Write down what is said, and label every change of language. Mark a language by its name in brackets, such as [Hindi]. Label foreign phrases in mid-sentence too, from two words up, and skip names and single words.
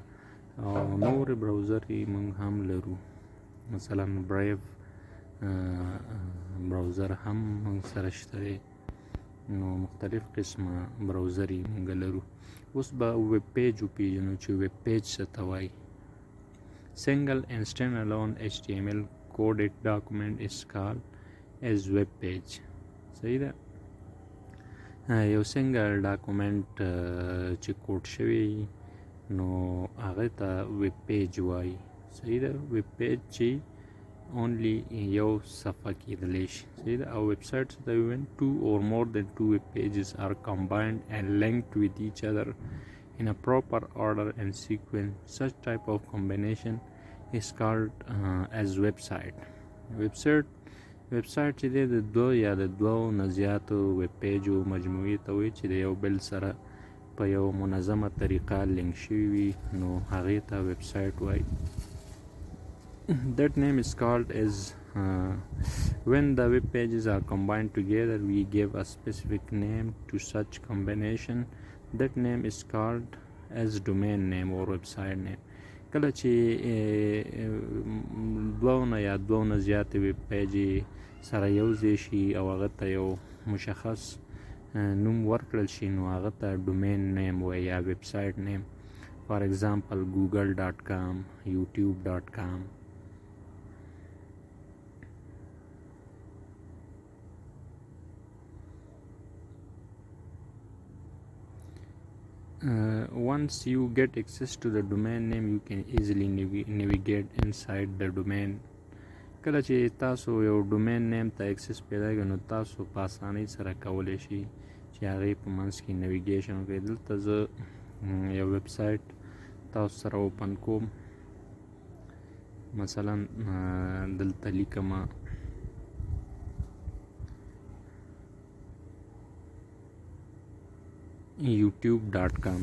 [Pashto] او نور براوزرې موږ هم لرو. مثلا برایو براوزر هم موږ سره شته دی. نو مختلف قسمه براوزرې موږ لرو. اوس به [English] web page [Pashto] وپیژنو چې [English] web page [Pashto] څه ته وایي. [English] Single and standalone HTML coded document is called as web page. [Pashto] صحیح ده. یو [English] single document [Pashto] چې کوډ شوی نو هغه ته [English] web page [Pashto] وایي. صحیح ده. [English] web page [Pashto] چې only یو صفحه کېدلی شي. صحیح ده. [English] او ویب سایټ ته when two or more than two web pages are combined and linked with each other in a proper order and sequence, such type of combination is called as website. [Pashto] website چې دی د دوه یا د دوه نه زیاتو [English] web pages [Pashto] مجموعې ته وایي چې د یو بل سره په یو منظمه طریقه لینک شوي وي نو هغې ته [English] website [Pashto] وایي. [English] That name is called as when the web pages are combined together we give a specific name to such combination. That name is called as domain name or website name. [Pashto] کله چې دوه یا دوه نه زیاتې [English] web pages [Pashto] سره یو ځای شي او هغه ته یو مشخص نوم ورکړل شي نو هغه ته [English] domain name [Pashto] وایي یا [English] website name. for example google.com، youtube.com. Once you get access to the domain name you can easily navigate inside the domain. [Pashto] کله چې تاسو یو [English] domain name [Pashto] ته اکسس پیدا کړئ نو تاسو په اسانۍ سره کولی شي چې هغې په منځ کې نیویګیشن وکړئ. دلته زه یو ویب سایټ تاسو سره اوپن کوم. مثلا دلته لیکم youtube.com.